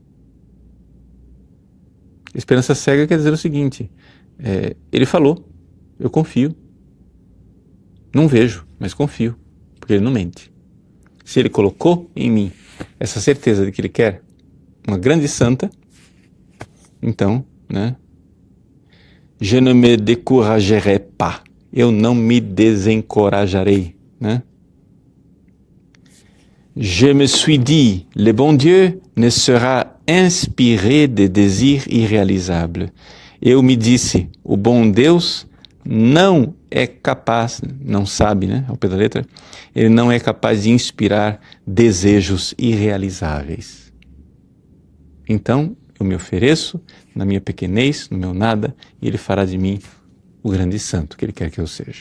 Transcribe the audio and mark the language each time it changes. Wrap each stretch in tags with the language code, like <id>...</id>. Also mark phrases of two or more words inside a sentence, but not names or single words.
<pt>Esperança cega quer dizer o seguinte: Ele falou, eu confio. Não vejo, mas confio, porque Ele não mente. Se Ele colocou em mim essa certeza de que Ele quer uma grande santa, então, né?</pt> <fr>Je ne me découragerai pas.</fr> <pt>Eu não me desencorajarei, né?</pt> <fr>Je me suis dit, le bon Dieu ne sera inspiré de désirs irréalisables.</fr> <pt>Eu me disse, o bom Deus não é capaz, não sabe, né, ao pé da letra, Ele não é capaz de inspirar desejos irrealizáveis. Então, eu me ofereço na minha pequenez, no meu nada, e Ele fará de mim o grande santo que Ele quer que eu seja.</pt>